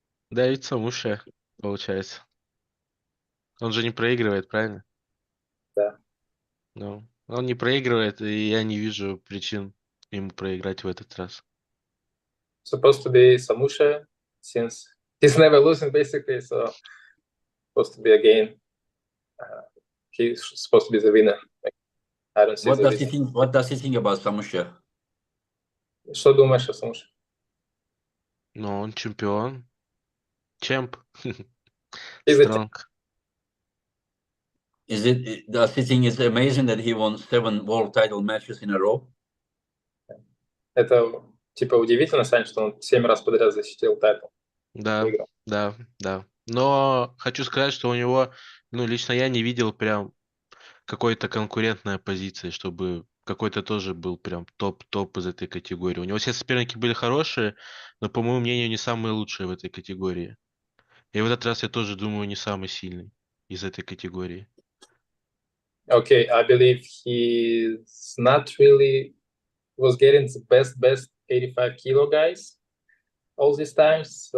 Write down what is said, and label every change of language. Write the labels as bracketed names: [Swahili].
[Russian] Давид Самуша, получается. Он же не проигрывает, правильно? Да. Ну, он не проигрывает, и я не вижу причин ему проиграть в этот раз. [English] Supposed to be Samusha, since he's never losing basically, so supposed to be again. He's supposed to be the winner. I don't see What the does he reason. think? What does he think about Samusha? [Russian] Что думаешь о Самуше? Ну, он чемпион. Чемп. [English] He's a Стронг. Does he think it's amazing that he won 7 world title matches in a row? [Russian] Это типа удивительно, Сань, что он 7 раз подряд защитил тайтл. Да, Выиграл. да. Но хочу сказать, что у него, ну, лично я не видел прям какой-то конкурентной оппозиции, чтобы какой-то тоже был прям топ-топ из этой категории. У него все соперники были хорошие, но, по моему мнению, не самые лучшие в этой категории. И в этот раз я тоже думаю, не самый сильный из этой категории. [English] Okay, I believe he's not really was getting the best 85 kilo guys all these times.